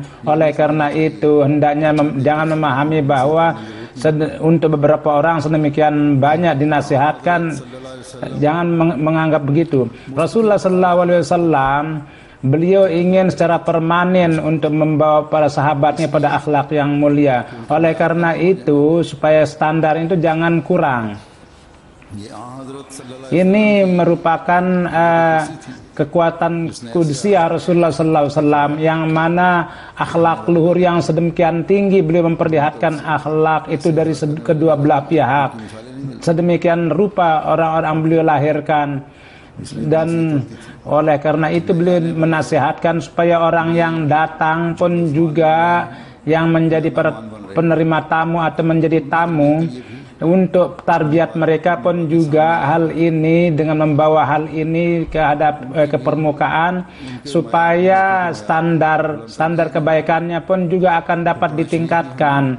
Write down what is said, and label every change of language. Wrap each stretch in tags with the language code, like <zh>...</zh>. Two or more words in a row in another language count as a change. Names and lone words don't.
<id>Oleh karena itu hendaknya jangan memahami bahwa untuk beberapa orang sedemikian banyak dinasihatkan, jangan menganggap begitu. Rasulullah SAW beliau ingin secara permanen untuk membawa para sahabatnya pada akhlak yang mulia. Oleh karena itu supaya standar itu jangan kurang.</id> <ur>ये हज़रत सल्लल्लाहु</ur> <id>Ini merupakan kekuatan kudsiyah Rasulullah</id> <ar>صلى الله عليه وسلم,</ar> <id>yang mana akhlak luhur yang sedemikian tinggi, beliau memperlihatkan akhlak itu dari kedua belah pihak. Sedemikian rupa orang-orang beliau lahirkan, dan oleh karena itu beliau menasihatkan supaya orang yang datang pun juga yang menjadi penerima tamu atau menjadi tamu, untuk tarbiyat mereka pun juga hal ini dengan membawa hal ini ke permukaan, supaya standar kebaikannya pun juga akan dapat ditingkatkan.</id>